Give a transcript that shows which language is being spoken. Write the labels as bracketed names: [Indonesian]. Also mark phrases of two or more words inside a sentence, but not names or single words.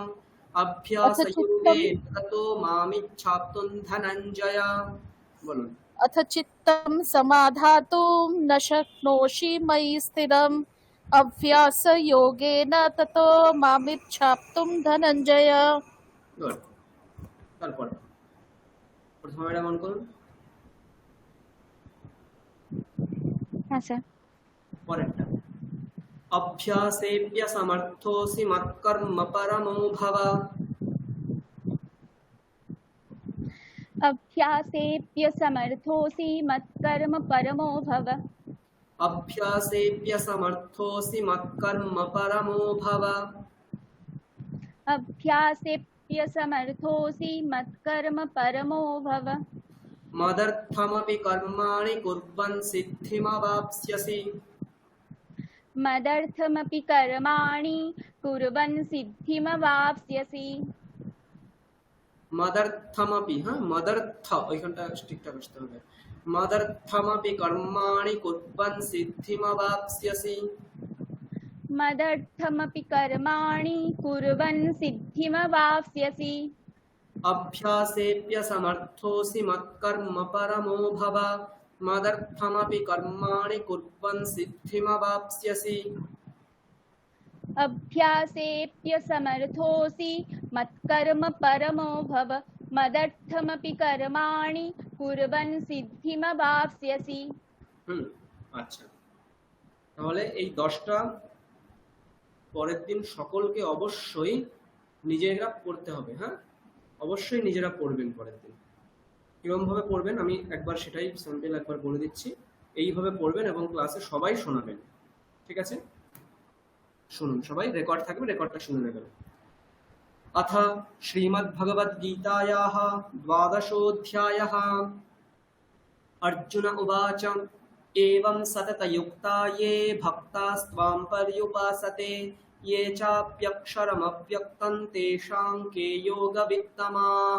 [Sanskrit] अथ चित्तं अभ्यासयोगेन ततो मामिच्छाप्तुं धनञ्जय। [Bangla] বলুন, [Sanskrit] अथ चित्तं समाधातुं न शक्नोषि मयि स्थिरम्। अभ्यासयोगेन ततो मामिच्छाप्तुं धनञ्जय। [Bangla] গুড। তারপর প্রথমে ম্যাডাম অন করুন, হ্যাঁ স্যার। পরেরটা, [Sanskrit] अभ्यासेभ्य समर्थोऽसि मत्कर्म परमो भव। अभ्यासेऽप्य समर्थोऽसि मत्कर्म परमो भव। अभ्यासेभ्य समर्थोऽसि मत्कर्म परमो भव। अभ्यासेऽप्य समर्थोऽसि मत्कर्म परमो भव। मदर्थमपि कर्माणि कुर्वन् सिद्धिमवाप्स्यसि। मदर्थमपि कर्माणि कुर्वन् सिद्धिमवाप्स्यसि। मदर्थमपि, [Bangla] হ্যাঁ, মদর্থ ওইখানটা ঠিকঠাক আসতে হবে, [Sanskrit] मदर्थमपि कर्माणि कुर्वन् सिद्धिमवाप्स्यसि। मदर्थमपि कर्माणि कुर्वन् सिद्धिमवाप्स्यसि। अभ्यासेभ्य समर्थोऽसि मत्कर्म परमो भव। मदर्थमपि कर्माणि कुर्वन् सिद्धिमवाप्स्यसि। अभ्यासेऽप्य समर्थोऽसि मत्कर्म परमो भव। मदर्थमपि कर्माणि कुर्वन् सिद्धिमवाप्स्यसि। [Bangla] আচ্ছা, তাহলে এই 10টা পরের দিন সকলকে অবশ্যই নিজেরা পড়তে হবে, হ্যাঁ, অবশ্যই নিজেরা পড়বেন পরের দিন। কিরকম ভাবে পড়বেন আমি একবার সেটাই স্যাম্পল একবার বলে দিচ্ছি। এইভাবে পড়বেন এবং ক্লাসে সবাই শোনাবেন, ঠিক আছে? শুনুন, সবাই রেকর্ড থাকবে, রেকর্ডটা শুনে নেবেন। [Sanskrit] अथ श्रीमद्भगवद्गीतायाः 12ोऽध्यायः। अर्जुन उवाच एवं सततयुक्ता ये भक्तास्त्वां पर्युपासते ये चाप्यक्षरमव्यक्तं तेषां के योगवित्तमाः।